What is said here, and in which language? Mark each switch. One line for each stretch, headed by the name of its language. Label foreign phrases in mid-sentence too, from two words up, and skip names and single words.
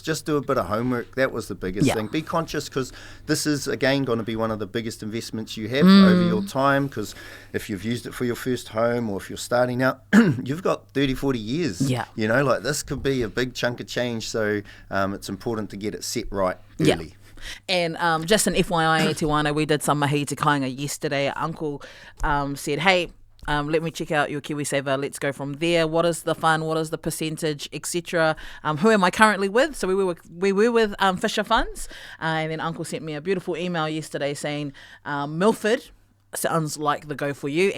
English: Just do a bit of homework. That was the biggest thing. Be conscious, because this is, again, going to be one of the biggest investments you have over your time, because if you've used it for your first home or if you're starting out, you've got 30, 40 years. Like this could be a big chunk of change, so it's important to get it set right early. And just an FYI, Tiwana, we did some
Māori: mahi te kāinga
English: yesterday. Uncle said, hey, let me check out your KiwiSaver. Let's go from there. What is the fund? What is the percentage, etc.? Who am I currently with? So we were with Fisher Funds. And then Uncle sent me a beautiful email yesterday saying, Milford sounds like the go for you.